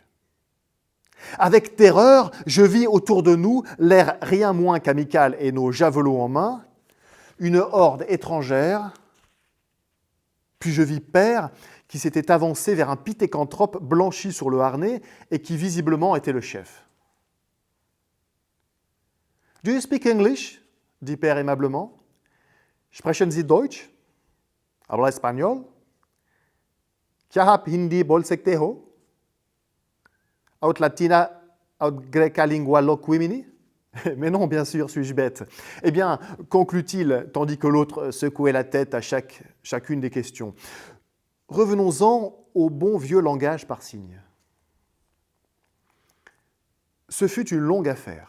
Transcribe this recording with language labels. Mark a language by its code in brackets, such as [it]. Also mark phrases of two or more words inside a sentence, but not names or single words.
[fr] Avec terreur, je vis autour de nous, l'air rien moins qu'amical et nos javelots en main, une horde étrangère, puis je vis Père qui s'était avancé vers un pithécanthrope blanchi sur le harnais et qui visiblement était le chef. [en] « Do you speak English ?» [fr] dit Père aimablement. « [de] Sprechen Sie Deutsch? [es] Habla espagnol? [hi] क्या आप हिंदी बोल सकते हो? [la] Aut latina, aut greca lingua loquimini ?» [fr] Mais non, bien sûr, suis-je bête. Eh bien, conclut-il, tandis que l'autre secouait la tête à chacune des questions. Revenons-en au bon vieux langage par signes. Ce fut une longue affaire.